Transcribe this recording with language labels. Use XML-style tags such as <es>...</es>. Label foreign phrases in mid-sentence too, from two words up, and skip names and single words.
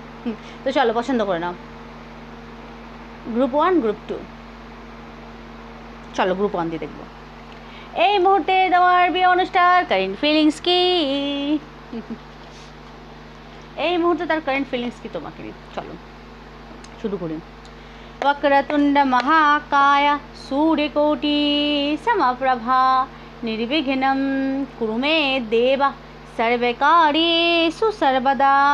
<bn>তো চলো পছন্দ করে নাও। গ্রুপ 1, গ্রুপ 2। চলো গ্রুপ 1 দিয়ে দেখবো এই মুহূর্তে তোমার বিয়ে অনুষ্ঠান</bn> <en>current feelings</en> <bn>কি, এই মুহূর্তে তার</bn> <en>current feelings</en> <bn>কি তোমাকে নিয়ে। চলো শুরু করি।</bn> <sa>वक्रतुंड महाकाय सूर्यकोटि समप्रभा निर्विघ्नं कुरु मे देव सर्वकार्येषु सर्वदा।</sa>